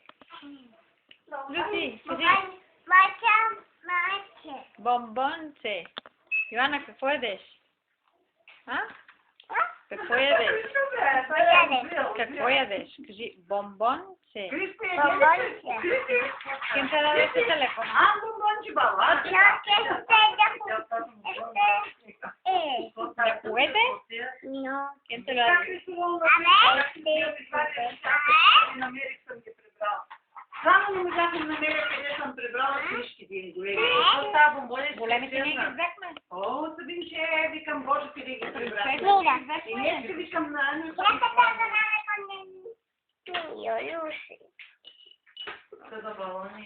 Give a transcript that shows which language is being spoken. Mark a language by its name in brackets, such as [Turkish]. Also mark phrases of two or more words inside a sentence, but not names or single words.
[Bulgarian] Люси, кажи Маче. бомбонче. Йоанна, какво ядеш? А? Какво ядеш? Какво ядеш? Кажи бомбонче. Мамонче. [Spanish] ¿Quién te da ese teléfono? ¿De juguete? No. ¿Quién te lo da? [Bulgarian] Само не можахме да намеря къде съм прибрала книжките. Защо става бомбони? Големите не ги взехме. О, Сабинче, викам Боже, къде ги прибрах. И не ще викам на Аню. За балони.